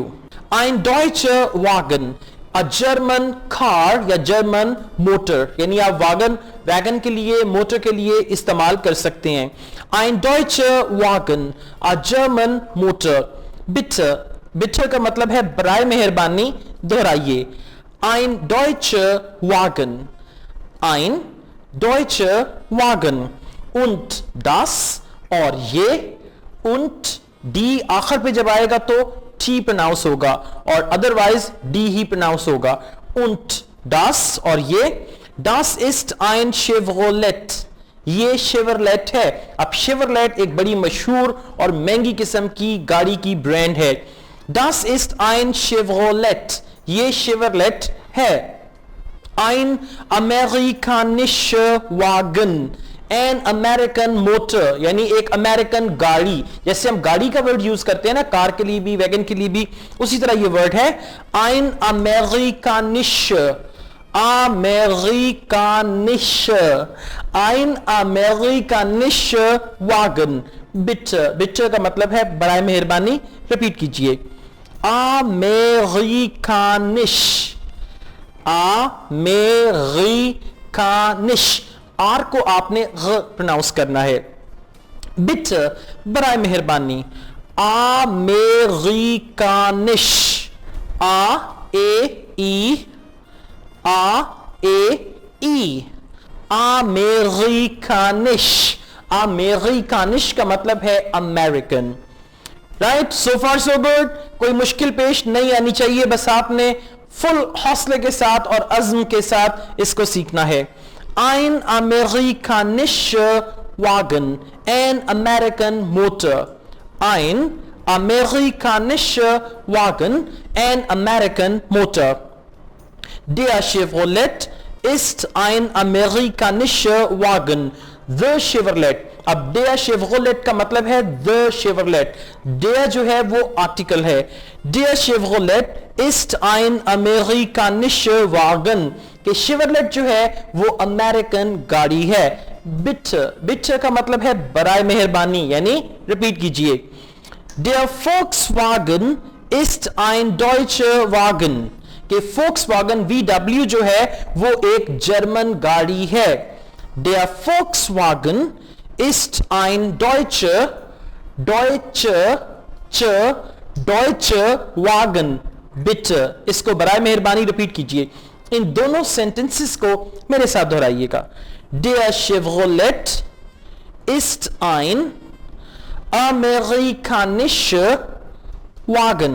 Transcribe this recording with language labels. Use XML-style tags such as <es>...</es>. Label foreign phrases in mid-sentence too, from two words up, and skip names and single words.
<de>Ein deutscher Wagen,</de> <en>a German car</en> <ur>या</ur> <en>German motor,</en> <ur>یعنی آپ ویگن کے لیے، موٹر کے لیے استعمال کر سکتے ہیں.</ur> <de>Ein deutscher Wagen,</de> <en>a German Motor।</en> <de>bitte, bitte</de> <ur>کا مطلب ہے برائے مہربانی، دہرائیے.</ur> <de>Ein deutscher Wagen, ein deutscher Wagen। und das,</de> <ur>اور یہ, und D آخر پہ جب آئے گا تو T پرونائونس ہوگا اور اَدروائز D ہی پرونائونس ہوگا.</ur> <de>und das</de> <ur>اور یہ.</ur> <de>Das ist ein Chevrolet,</de> <ur>یہ شیورلیٹ ہے. اب شیورلیٹ ایک بڑی مشہور اور مہنگی قسم کی گاڑی کی برانڈ ہے.</ur> <de>Das ist ein Chevrolet,</de> <ur>یہ شیورلیٹ ہے.</ur> <de>Ein amerikanischer Wagen,</de> <en>an American motor,</en> <ur>یعنی ایک امریکن گاڑی. جیسے ہم گاڑی کا ورڈ یوز کرتے ہیں نا، کار کے لیے بھی، ویگن کے لیے بھی، اسی طرح یہ ورڈ ہے</ur> <de>ein amerikanischer, amerikanischer, ein amerikanischer Wagen। bitte, bitte</de> <ur>کا مطلب ہے برائے مہربانی، ریپیٹ کیجیے.</ur> <de>amerikanisch, amerikanisch,</de> <ur>آر کو آپ نے گ پرونائونس کرنا ہے. bitte برائے مہربانی,</ur> <de>amerikanisch, amerikanisch, amerikanisch</de> <ur>کا مطلب ہے امریکن.</ur> <en>right, so far so good.</en> <ur>کوئی مشکل پیش نہیں آنی چاہیے، بس آپ نے فل حوصلے کے ساتھ اور عزم کے ساتھ اس کو سیکھنا ہے.</ur> <de>Ein amerikanischer Wagen,</de> <en>an American motor।</en> <de>Ein amerikanischer Wagen,</de> <en>an American motor।</en> <de>Der Chevrolet ist ein amerikanischer Wagen,</de> <en>the Chevrolet।</en> <ur>اب</ur> <de>der Chevrolet</de> <ur>کا مطلب ہے</ur> <en>the Chevrolet।</en> <de>der</de> <ur>جو ہے وہ آرٹیکل ہے.</ur> <de>der Chevrolet ist ein amerikanischer Wagen,</de> <ur>کہ شیورلیٹ جو ہے وہ امریکن گاڑی ہے. بٹر کا مطلب ہے برائے مہربانی، یعنی ریپیٹ کیجیے.</ur> <de>Der Volkswagen ist ein deutscher Wagen</de> <ur>کہ Volkswagen VW جو ہے وہ ایک جرمن گاڑی ہے.</ur> <de>Der Volkswagen ist ein deutscher Wagen. bitte.</de> <ur>اس کو برائے مہربانی ریپیٹ کیجیے۔ ان دونوں سینٹینسز کو میرے ساتھ دہرائیے گا.</ur> <de>Der Chevrolet ist ein amerikanischer Wagen.</de>